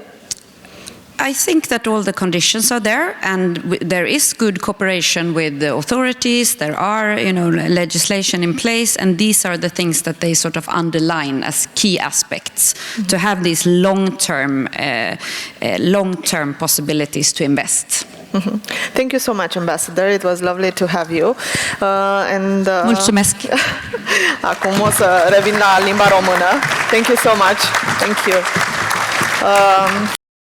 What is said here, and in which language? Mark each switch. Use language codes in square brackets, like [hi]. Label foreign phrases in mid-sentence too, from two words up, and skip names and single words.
[en] I think that all the conditions are there, and there is good cooperation with the authorities. There are, legislation in place, and these are the things that they sort of underline as key aspects to have these long-term possibilities to invest. Thank you so much, Ambassador. It was lovely to have you. [ro] Mulțumesc. Acum o să revin la limba română. [en] Thank you so much. Thank you.